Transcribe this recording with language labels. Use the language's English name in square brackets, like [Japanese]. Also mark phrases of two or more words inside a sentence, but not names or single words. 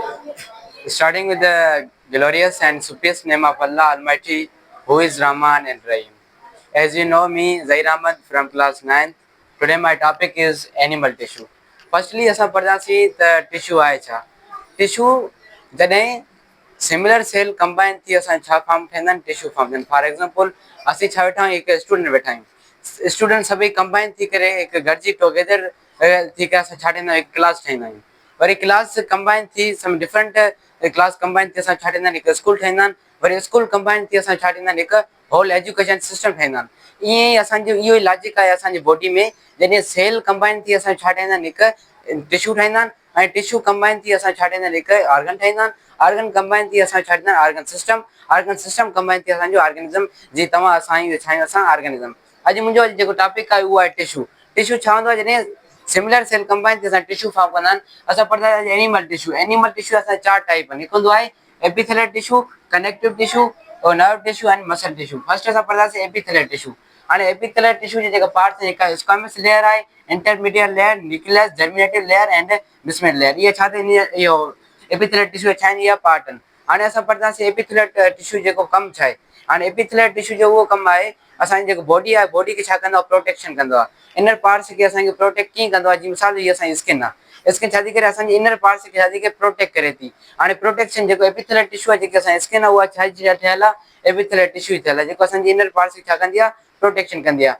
[English] Starting with the glorious and supreme name of Allah Almighty, who is Rahman and Rahim. As you know me, Zair Ahmad from class 9th. Today my topic is animal tissue. Firstly, [Sindhi] असां पढ़ंदासीं त टिश्यू आहे छा. टिश्यू जॾहिं [English] similar cell combine [Sindhi] थी असां छा फॉर्म ठहींदा आहिनि, [English] tissue form [Sindhi] थियनि. [English] for example [Sindhi] असीं छा वेठा आहियूं, हिकु स्टूडेंट वेठा आहियूं. स्टूडेंट सभई कंबाइन थी करे हिकु गॾिजी टुगेदर थी करे असां छा ठाहींदा आहियूं, हिकु क्लास ठाहींदा आहियूं. वरी [English] class combine [Sindhi] थी [English] some different class combine [Sindhi] थी असां छा ठाहींदा आहिनि, हिकु स्कूल ठाहींदा आहिनि. वरी [English] school combine [Sindhi] थी असां छा ठाहींदा आहिनि, हिकु [English] whole education system [Sindhi] ठाहींदा आहिनि. ईअं ई असांजो इहो ई लॉजिक आहे असांजी बॉडी में. जॾहिं [English] cell combine [Sindhi] थी असां छा ठाहींदा आहिनि, हिकु टिश्यू ठाहींदा आहिनि. ऐं [English] tissue combine [Sindhi] थी असां छा ठाहींदा आहिनि, हिकु ऑर्गन ठाहींदा आहिनि. [English] organ combine [Sindhi] थी असां छा ठाहींदा आहिनि, [English] organ system. organ system combine [Sindhi] थी असांजो [English] organism. [Sindhi] जीअं तव्हां असां ई छा आहियूं, असां ऑर्गेनिज़म. अॼु मुंहिंजो जेको टॉपिक आहे उहो आहे टिश्यू. टिश्यू छा हूंदो आहे, जॾहिं [English] similar cell combine [Sindhi] थी असां [English] tissue form [Sindhi] कंदा आहिनि. असां पढ़ंदा आहियूं [English] animal tissue. animal tissue [Sindhi] असां 4 टाइप आहिनि. हिकु हूंदो आहे [English] epithelial tissue, connective tissue और nerve tissue and muscle tissue. [Sindhi] फर्स्ट असां पढ़ंदासीं [English] epithelial tissue. [Sindhi] हाणे [English] epithelial tissue [Sindhi] जे जेका पार्ट्स आहिनि, हिकु [English] squamous layer [Sindhi] आहे, [English] intermediate layer, nucleus, germinative layer and basement layer. [Sindhi] इहे छा थींदी आहे, इहो [English] epithelial tissue [Sindhi] छा आहिनि, इहा पार्ट आहिनि. हाणे असां पढ़ंदासीं [English] epithelial tissue [Sindhi] जेको कमु छा आहे. हाणे [English] epithelial tissue [Sindhi] जो उहो कमु आहे, असांजी जेको बॉडी आहे, बॉडी खे छा कंदो आहे, प्रोटेक्शन कंदो आहे. [English] inner parts [Sindhi] खे असांखे प्रोटेक्ट कीअं कंदो आहे, जीअं मिसाल हीअ असांजी स्किन आहे. स्किन छा थी करे, असांजी [English] inner parts [Sindhi] खे छा थी करे, प्रोटेक्ट करे थी. हाणे प्रोटेक्शन जेको [English] epithelial tissue [Sindhi] आहे, जेकी असांजी स्किन आहे, उहा छा जी ठहियल आहे, [English] epithelial tissue [Sindhi] ठहियल आहे, जेको असांजी [English] inner parts [Sindhi] खे छा कंदी आहे, प्रोटेक्शन कंदी आहे.